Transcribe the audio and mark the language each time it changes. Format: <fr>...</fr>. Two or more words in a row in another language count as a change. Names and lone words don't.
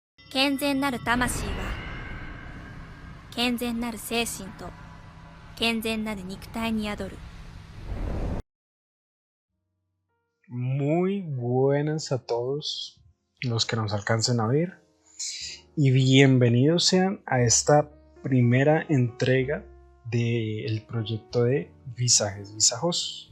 <ja>健全なる魂は健全なる精神と健全なる肉体に宿る。</ja> <es>Muy buenas a todos los que nos alcancen a ver y bienvenidos sean a esta primera entrega del proyecto de Visajes Visajosos.</es>